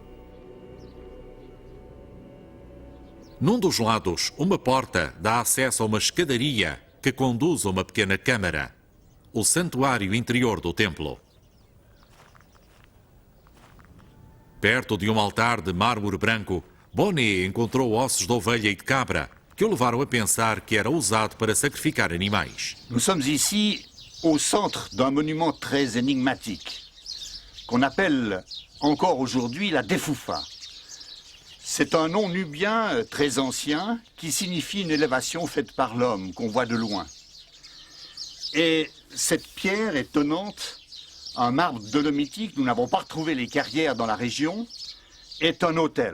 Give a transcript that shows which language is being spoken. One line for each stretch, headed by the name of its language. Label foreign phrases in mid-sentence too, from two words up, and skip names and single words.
Portuguese: Num dos lados, uma porta dá acesso a uma escadaria que conduz a uma pequena câmara, o santuário interior do templo. Perto de um altar de mármore branco, Bonnet encontrou ossos de ovelha e de cabra, que o levaram a pensar que era usado para sacrificar animais.
French: Nous sommes ici au centre d'un monument très énigmatique, qu'on appelle encore aujourd'hui la Defufa. C'est un nom nubien très ancien qui signifie une élévation faite par l'homme, qu'on voit de loin. Et cette pierre étonnante, un marbre dolomitique, nous n'avons pas retrouvé les carrières dans la région, est un autel.